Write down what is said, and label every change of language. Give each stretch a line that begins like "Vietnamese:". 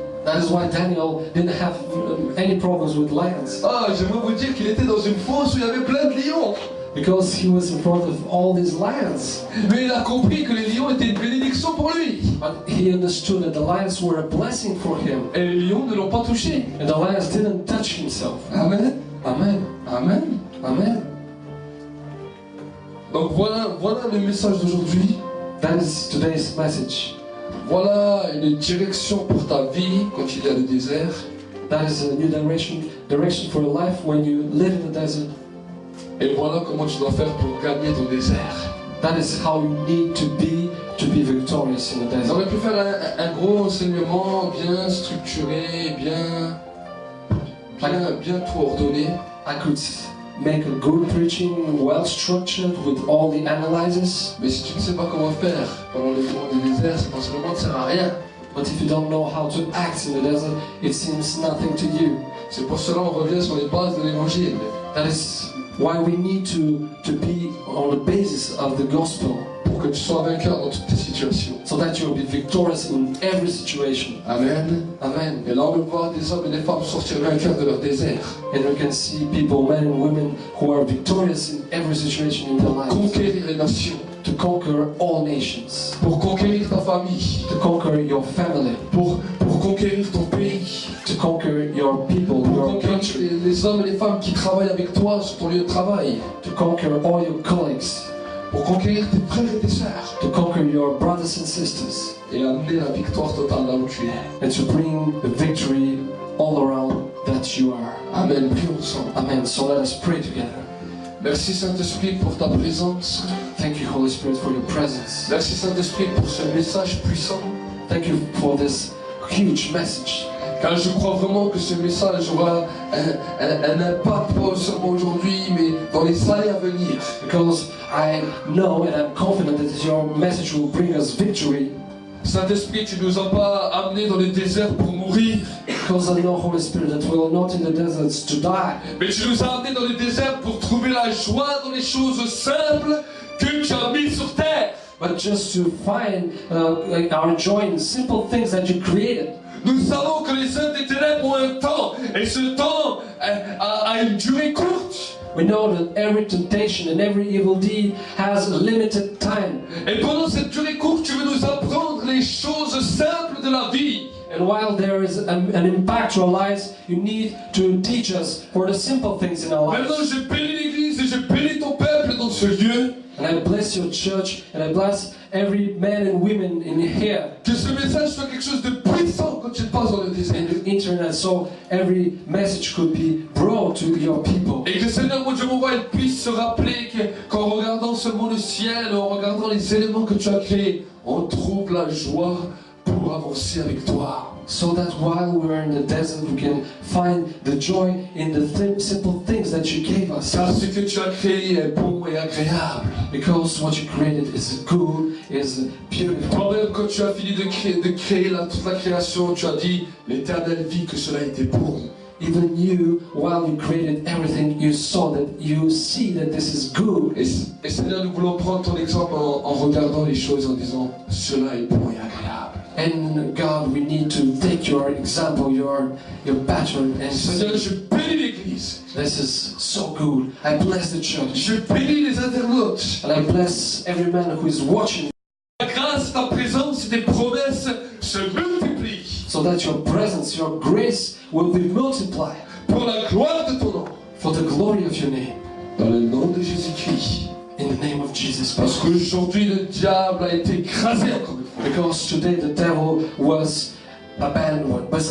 English: That is why Daniel didn't have any problems with lions.
French: Ah, j'aimerais vous dire qu'il était dans une fosse où il y avait plein de lions.
English: Because he was in front of all these lions.
French: Mais il a compris que les lions étaient une bénédiction pour lui.
English: But he understood that the lions were a blessing for him.
French: Et les lions ne l'ont pas touché.
English: And the lions didn't touch himself. Amen. Amen. Amen. Amen.
French: Donc voilà le message d'aujourd'hui.
English: That is today's message.
French: Voilà une direction pour ta vie quand il y a le désert.
English: That is a new direction for your life when you live in the desert.
French: Et voilà comment tu dois faire pour gagner ton désert.
English: That is how you need to be victorious in the desert.
French: J'aurais pu faire un gros enseignement bien structuré, bien tout ordonné.
English: I could make a good preaching, well structured, with all the analyses.
French: Mais si tu ne sais pas comment faire pendant le moment du désert, cet enseignement ne sert à rien.
English: But if you don't know how to act in the desert, it seems nothing to you.
French: C'est pour cela qu'on revient sur les bases de l'évangile.
English: That is why we need to be on the basis of the gospel.
French: Pour que tu sois vainqueur dans toutes tes situations.
English: So that you will be victorious in every situation. Amen. Amen.
French: Et là on peut voir des hommes et des femmes sortir vainqueurs de leur désert.
English: And we can see people, men and women, who are victorious in every situation in their life.
French: Conquérir les nations.
English: To conquer all nations.
French: Pour conquérir ta famille.
English: To conquer your family.
French: Pour conquérir ton pays.
English: To conquer your people,
French: pour
English: your
French: conquérir
English: country.
French: les hommes et les femmes qui travaillent avec toi sur ton lieu de travail.
English: To conquer all your colleagues.
French: Pour conquérir tes frères et tes sœurs.
English: To conquer your brothers and sisters.
French: Et amener la victoire totale là où tu es.
English: And to bring the victory all around that you are.
French: Amen. Prions ensemble.
English: Amen. So let us pray together.
French: Merci Saint-Esprit pour ta présence.
English: Thank you, Holy Spirit, for your presence.
French: Merci Saint-Esprit pour ce message puissant.
English: Thank you for this huge message.
French: Car je crois vraiment que ce message aura un impact pas seulement aujourd'hui, mais dans les années à venir.
English: Because I know and I'm confident that your message will bring us victory.
French: Saint-Esprit, tu ne nous as pas amenés dans le désert pour mourir.
English: Because I know, Holy Spirit, that we are not in the deserts to die.
French: Mais tu nous as amenés dans le désert pour trouver la joie dans les choses simples que tu as mises sur terre.
English: But just to find our joy in simple things that you created.
French: Nous savons que les œuvres des ténèbres ont un temps, et ce temps a une durée courte.
English: We know that every temptation and every evil deed has a limited time.
French: Et pendant cette durée courte, tu veux nous apprendre les choses simples de la vie.
English: And while there is an impact to our lives, you need to teach us for the simple things in our lives.
French: Maintenant, je bénis l'Église et je bénis ton peuple dans ce lieu.
English: And I bless your church, and I bless every man and women in here.
French: Que ce message soit quelque chose de puissant quand tu passes dans le désert.
English: And the internet, so every message could be brought to your people.
French: Et que le Seigneur, mon Dieu, mon roi, il puisse se rappeler qu'en regardant seulement le ciel, en regardant les éléments que tu as créés, on trouve la joie pour avancer avec toi.
English: So that while we're in the desert, we can find the joy in the simple things that you gave us.
French: Car ce que tu as créé est bon et agréable.
English: Because what you created is good, is beautiful.
French: Toi-même, quand tu as fini de créer toute la création, tu as dit, l'Éternel vit que cela était bon.
English: Even you, while you created everything, you saw that, you see that this is good.
French: Et Seigneur, nous voulons prendre ton exemple en regardant les choses en disant, cela est bon et agréable.
English: And God, we need to take your example, your pattern, and
French: Seigneur,
English: say,
French: je bénis l'Église.
English: this is so good. I bless the church.
French: Je bénis les internautes.
English: And I bless every man who is watching.
French: Ta grâce, ta présence et tes promesses se multiplient.
English: So that your presence, your grace will be multiplied.
French: Pour la gloire de ton nom.
English: For the glory of your name.
French: Dans le nom de Jésus-Christ.
English: In the name of Jesus
French: Parce
English: Christ.
French: qu'aujourd'hui, le diable a été écrasé encore une fois.
English: Because today the devil was abandoned.